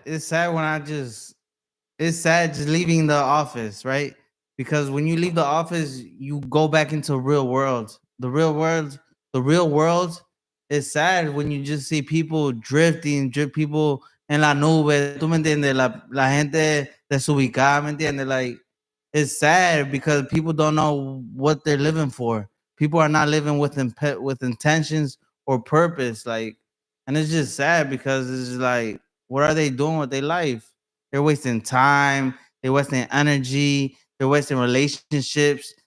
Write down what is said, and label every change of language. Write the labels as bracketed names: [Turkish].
[English] It's sad it's sad just leaving the office, right? Because when you leave the office, you go back into real world. The real world is sad when you just see people drifting, people [Spanish] en la nube. ¿Tú me entiendes? La gente desubicada, ¿me entiendes? [English] Like, it's sad because people don't know what they're living for. People are not living with intentions or purpose. Like, and it's just sad because it's like, what are they doing with their life? They're wasting time. They're wasting energy. They're wasting relationships.